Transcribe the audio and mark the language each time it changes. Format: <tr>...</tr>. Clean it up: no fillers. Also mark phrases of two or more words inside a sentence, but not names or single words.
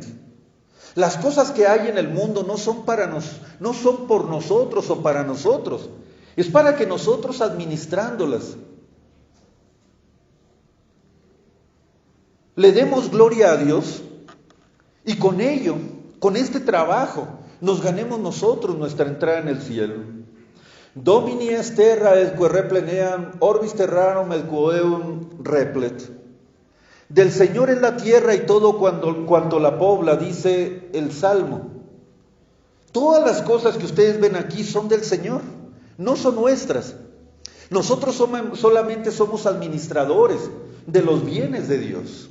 <es>Las cosas que hay en el mundo no son por nosotros o para nosotros, es para que nosotros administrándolas le demos gloria a Dios y con ello, con este trabajo, nos ganemos nosotros nuestra entrada en el cielo.</es> <la>Domini est terra et quae repleneam, orbis terrarum et quoeum replet.</la> <es>Del Señor es la tierra y todo cuanto la pobla, dice el Salmo. Todas las cosas que ustedes ven aquí son del Señor, no son nuestras. Nosotros solamente somos administradores de los bienes de Dios.</es>